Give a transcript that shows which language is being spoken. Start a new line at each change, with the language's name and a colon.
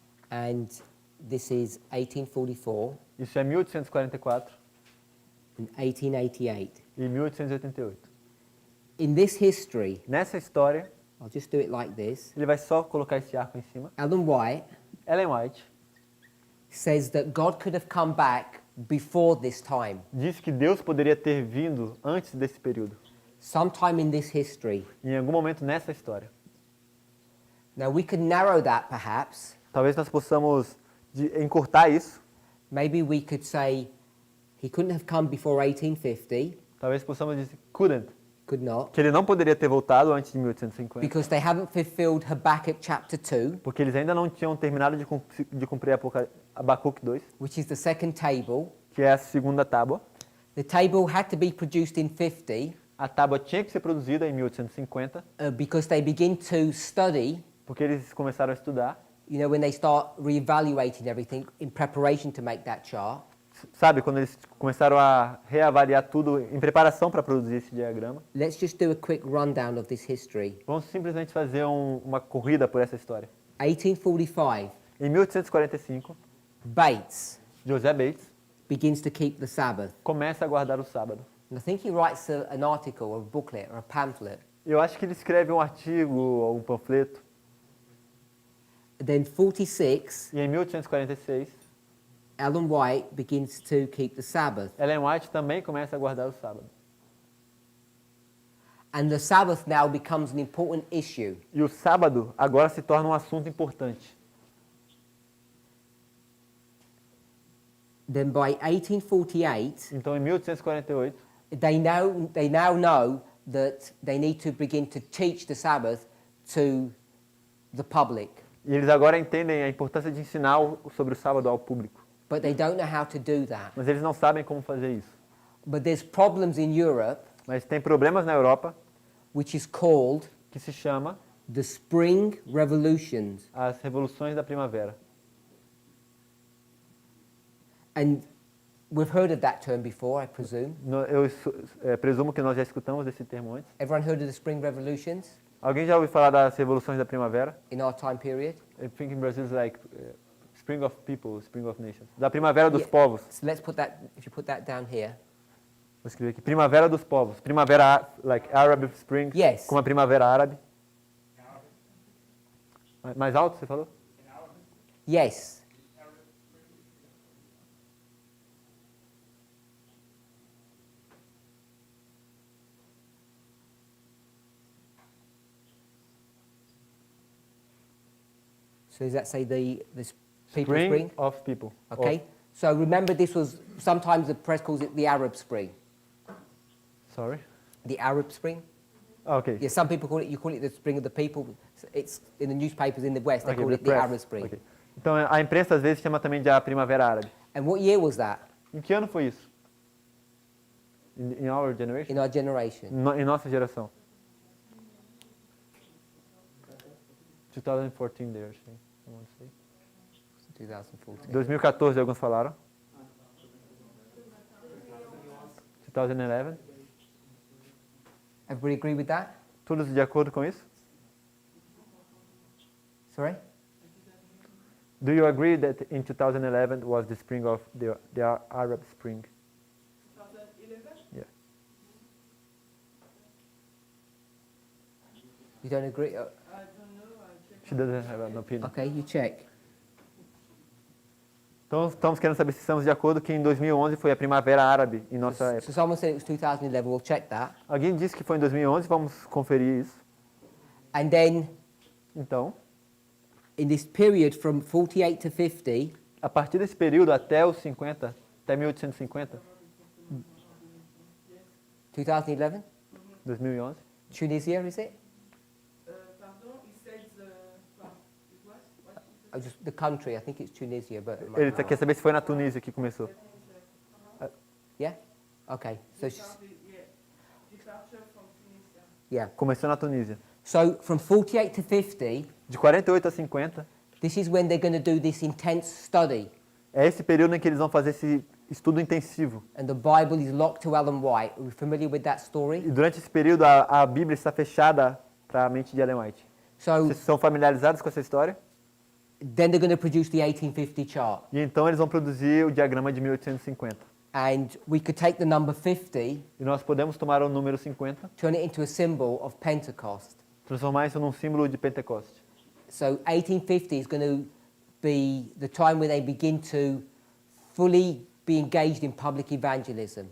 English: and this is 1844
Portuguese: isso é 1844
English: and 1888.
Portuguese: e 1888.
English: In this history,
Portuguese: Nessa história,
English: I'll just do it like this.
Portuguese: ele vai só colocar esse arco em cima.
English: Ellen White
Portuguese: Ellen White
English: says that God could have come back before this time,
Portuguese: diz que Deus poderia ter vindo antes desse período,
English: sometime in this history.
Portuguese: em algum momento nessa história.
English: Now we could narrow that perhaps.
Portuguese: Talvez nós possamos encurtar isso.
English: Maybe we could say he couldn't have come before 1850,
Portuguese: Talvez possamos dizer
English: couldn't, could not,
Portuguese: que ele não poderia ter voltado antes de 1850,
English: because they haven't fulfilled Habakkuk chapter 2,
Portuguese: porque eles ainda não tinham terminado de cumprir Abacuque 2,
English: which is the second table.
Portuguese: que é a segunda tábua.
English: The table had to be produced in 50
Portuguese: A tábua tinha que ser produzida em 1850,
English: because they begin to study,
Portuguese: porque eles começaram a estudar.
English: you know, when they start reevaluating everything in preparation to make that chart.
Portuguese: Sabe, quando eles começaram a reavaliar tudo em preparação para produzir esse diagrama.
English: Let's just do a quick rundown of this history.
Portuguese: Vamos simplesmente fazer uma corrida por essa história.
English: 1845,
Portuguese: Em 1845,
English: Bates
Portuguese: José Bates
English: begins to keep the Sabbath.
Portuguese: começa a guardar o sábado.
English: And I think he writes an article or a booklet or a pamphlet.
Portuguese: Eu acho que ele escreve um artigo ou um panfleto.
English: Then 46,
Portuguese: E em 1846,
English: Ellen White begins to keep the Sabbath.
Portuguese: Ellen White também começa a guardar o sábado.
English: And the Sabbath now becomes an important issue.
Portuguese: E o sábado agora se torna um assunto importante.
English: Then by 1848,
Portuguese: Então, em 1848,
English: they now know that they need to begin to teach the Sabbath to the public.
Portuguese: e eles agora entendem a importância de ensinar sobre o sábado ao público.
English: But they don't know how to do that.
Portuguese: Mas eles não sabem como fazer isso.
English: But there's problems in Europe,
Portuguese: Mas tem problemas na Europa
English: which is called
Portuguese: que se chama
English: the Spring Revolutions.
Portuguese: as revoluções da primavera.
English: And we've heard of that term before, I presume.
Portuguese: Eu presumo que nós já escutamos esse termo antes.
English: Everyone heard of the Spring Revolutions
Portuguese: Alguém já ouviu falar das revoluções da primavera?
English: in our time period? I think in Brazil it's like Spring of People, Spring of Nations.
Portuguese: Da primavera dos povos.
English: So let's put that, if you put that down here.
Portuguese: Vou escrever aqui. Primavera dos povos. Primavera,
English: like Arab Spring. Yes.
Portuguese: Como a primavera árabe. Mais alto, você falou?
English: Yes. So does that say the people spring? of People. Okay. So remember, this was sometimes the press calls it the Arab Spring. Sorry. The Arab Spring. Ok. Yeah, some people call it. You call it the Spring of the People. It's in the newspapers in the West. They Ok, call the it the press. Arab Spring. Ok.
Portuguese: Então a imprensa às vezes chama também de a primavera árabe.
English: And what year was that
Portuguese: Em que ano foi isso?
English: In our generation? in our generation?
Portuguese: Em nossa geração.
English: 2014, they are saying. I want to say.
Portuguese: 2014. 2014, alguns falaram.
English: 2011. Everybody agree with that?
Portuguese: Todos de acordo com isso?
English: Sorry? Do you agree that in 2011 was the spring of the Arab Spring? 2011? Yeah. You don't agree? I don't know. I check. She doesn't have an opinion. Okay, you check.
Portuguese: Então estamos querendo saber se estamos de acordo que em 2011 foi a primavera árabe em nossa
English: So
Portuguese: época.
English: someone said it was 2011. We'll check that.
Portuguese: Alguém disse que foi em 2011, vamos conferir isso.
English: And then
Portuguese: Então,
English: in this period from 48 to 50,
Portuguese: a partir desse período até os 50, até 1850,
English: 2011,
Portuguese: 2011,
English: Tunisia, is it? Pardon, he said just the country. I think it's Tunisia, but
Portuguese: Ele quer saber se foi na Tunísia que começou.
English: yeah. Okay. So Departure from Tunisia. yeah.
Portuguese: Começou na Tunísia.
English: So from 48 to 50,
Portuguese: De 48 a 50,
English: this is when they're going to do this intense study,
Portuguese: é esse período em que eles vão fazer esse estudo intensivo.
English: and the Bible is locked to Ellen White. Are we familiar with that story?
Portuguese: E durante esse período a Bíblia está fechada para a mente de Ellen White.
English: So
Portuguese: Vocês são familiarizados com essa história?
English: then they're going to produce the 1850 chart,
Portuguese: E então eles vão produzir o diagrama de 1850.
English: and we could take the number 50,
Portuguese: E nós podemos tomar o número 50,
English: turn it into a symbol of Pentecost.
Portuguese: transformar isso num símbolo de Pentecoste.
English: So 1850 is going to be the time when they begin to fully be engaged in public evangelism.